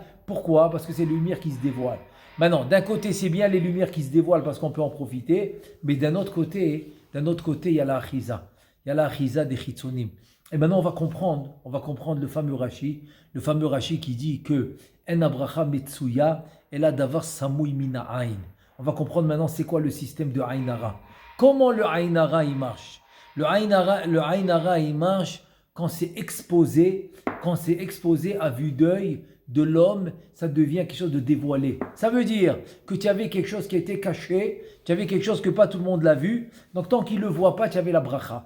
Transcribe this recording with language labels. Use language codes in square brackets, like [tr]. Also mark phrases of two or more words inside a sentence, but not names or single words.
[fr] Pourquoi? Parce que c'est les lumières qui se dévoilent. Maintenant, d'un côté, c'est bien les lumières qui se dévoilent parce qu'on peut en profiter, mais d'un autre côté, il y a la achiza. Il y a la achiza des chitzonim. Et maintenant, on va comprendre le fameux Rashi qui dit que [he] אין הברכה מצויה אלא בדבר הסמוי מן העין. [fr] On va comprendre maintenant c'est quoi le système de [he] עין הרע. [fr] Comment le [he] עין הרע [fr] il marche? Le [he] עין הרע [fr] il marche quand c'est exposé à vue d'œil de l'homme, ça devient quelque chose de dévoilé. Ça veut dire que tu avais quelque chose qui était caché, tu avais quelque chose que pas tout le monde l'a vu, donc tant qu'il ne le voit pas, tu avais la bracha.